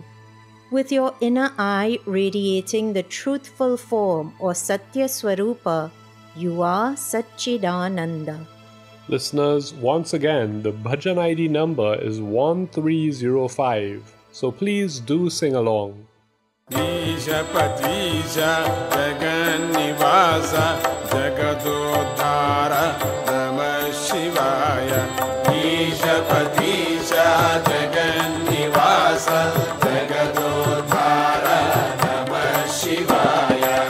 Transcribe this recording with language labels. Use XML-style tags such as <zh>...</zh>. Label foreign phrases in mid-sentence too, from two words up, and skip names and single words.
<en>With your inner eye radiating the truthful form or Satya Swarupa, you are Satchidananda. Listeners, once again, the bhajan ID number is 1305, so please do sing along.</en> <sa>ಈಶಪತೀಶ ಜಗನ್ನಿವಾಸ ಜಗದೋದ್ಧಾರ ನಮಃ ಶಿವಾಯ. ಈಶಪತೀಶ ಜಗನ್ನಿವಾಸ ಜಗದೋದ್ಧಾರ ನಮಃ ಶಿವಾಯ.</sa>